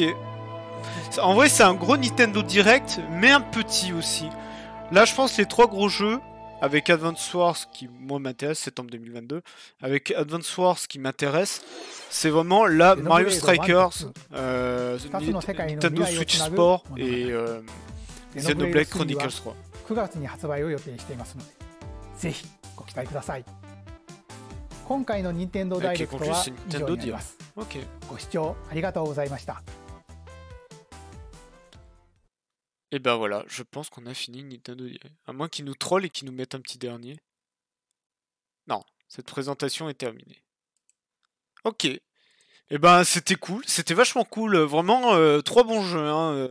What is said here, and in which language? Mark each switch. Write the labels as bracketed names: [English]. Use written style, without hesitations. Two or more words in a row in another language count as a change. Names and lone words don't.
[French] En vrai, c'est un gros Nintendo Direct, mais un petit aussi. Là, je pense les 3 gros jeux, avec Advance Wars qui, moi, m'intéresse, septembre 2022, avec Advance Wars qui m'intéresse, c'est vraiment là, Mario Strikers, Nintendo Switch Sport et Xenoblade Chronicles 3. [Japanese] 9月に発売を予定していますので、ぜひご期待ください。今回の任天堂ダイレクトは以上になります。ご視聴ありがとうございました。 [French] Et ben voilà, je pense qu'on a fini Nintendo Direct. À moins qu'ils nous trollent et qu'ils nous mettent un petit dernier. Non, cette présentation est terminée. Ok. Et ben c'était cool, c'était vachement cool. Vraiment 3 bons jeux. Hein.